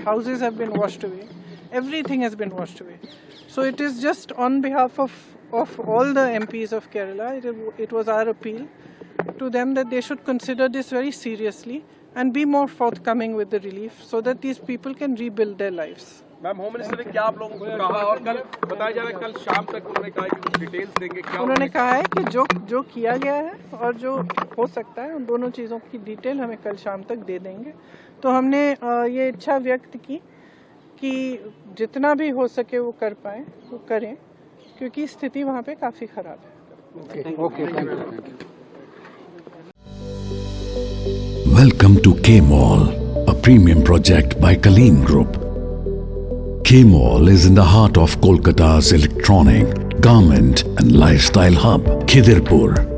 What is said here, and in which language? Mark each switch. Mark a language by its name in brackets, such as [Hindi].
[English] Houses have been washed away. Everything has been washed away. So it is just on behalf of all the MPs of Kerala, it was our appeal to them that they should consider this very seriously and be more forthcoming with the relief so that these people can rebuild their lives. [Hindi] Ma'am, home minister ने क्या आप लोगों को कहा, और कल बताया जा रहा है कल शाम तक उन्होंने कहा कि कुछ डिटेल्स देंगे? क्या उन्होंने कहा है कि जो किया गया है और जो हो सकता है, उन दोनों चीज़ों की डिटेल हमें कल शाम तक दे देंगे। तो हमने ये इच्छा व्यक्त की कि जितना भी हो सके वो कर पाएँ, वो करें, क्योंकि स्थिति वहाँ पे काफ़ी ख़राब है। [English] Okay, thank you. Welcome to K-Mall, a premium project by Kaleen Group. K-Mall is in the heart of Kolkata's electronic, garment and lifestyle hub, Khidirpur.